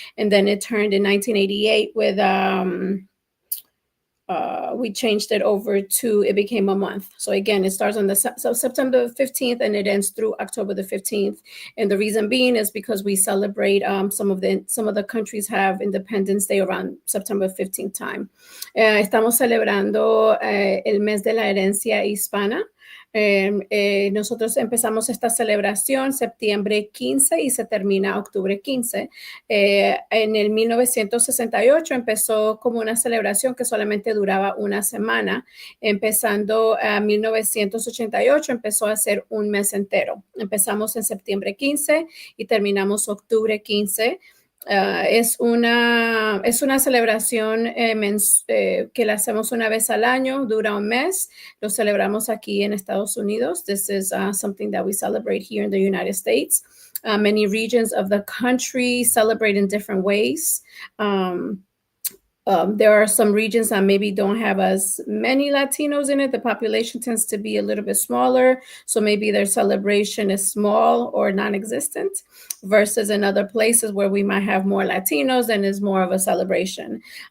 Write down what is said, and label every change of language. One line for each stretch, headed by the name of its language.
English: And then it turned in 1988 with, we changed it over to, it became a month. So again, it starts on September 15th and it ends through October the 15th. And the reason being is because we celebrate, some of the countries have Independence Day around September 15th time.
Spanish: Estamos celebrando el mes de la herencia hispana. Nosotros empezamos esta celebración septiembre 15 y se termina octubre 15. En el 1968 empezó como una celebración que solamente duraba una semana. Empezando a 1988 empezó a ser un mes entero. Empezamos en septiembre 15 y terminamos octubre 15. Es una celebración que la hacemos una vez al año, dura un mes. Lo celebramos aquí en Estados Unidos.
English: This is something that we celebrate here in the United States. Many regions of the country celebrate in different ways. There are some regions that maybe don't have as many Latinos in it. The population tends to be a little bit smaller. So maybe their celebration is small or non-existent versus in other places where we might have more Latinos and is more of a celebration.